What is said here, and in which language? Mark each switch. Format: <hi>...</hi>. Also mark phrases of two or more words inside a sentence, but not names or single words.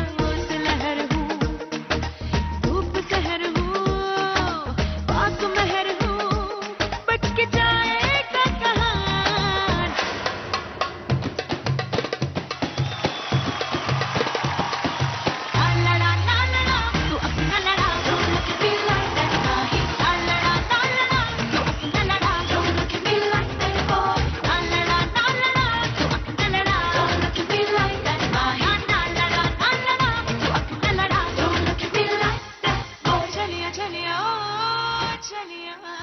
<hi>ओस लहर हूँ, धूप सहर हूँ, पाक महर हूँ, के जाएगा कहाँ. लड़ा ना लड़ा तू अपना लड़ा,</hi> <en>don't look at me like that boy.</en> <hi>लड़ा ना लड़ा तू अपना लड़ा,</hi> <en>don't look at me like that boy.</en> <hi>लड़ा ना लड़ा तू अपना लड़ा,</hi> <en>don't look at me like that boy.</en> <hi>ना लड़ा तू अपना लड़ा,</hi> <en>don't look at me like that boy.</en> <hi>चलिया चलिया ओ चलिया.</hi>